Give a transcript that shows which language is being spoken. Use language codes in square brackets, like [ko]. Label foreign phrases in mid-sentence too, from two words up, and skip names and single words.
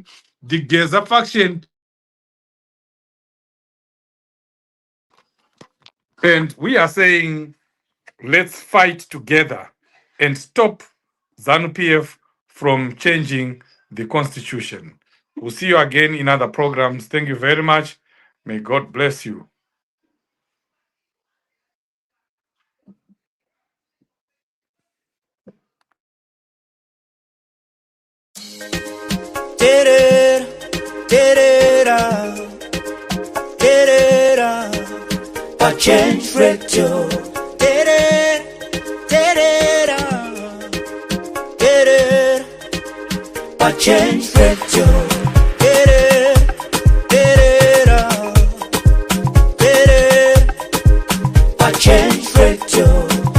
[en] The Geza faction, and we are saying let's fight together and stop ZANU-PF from changing the constitution. We'll see you again in other programs. Thank you very much. May God bless you. [sn] Terera, terera, terera, a change radio. Terera, terera, terera, a change radio. Terera, terera, terera, a change radio.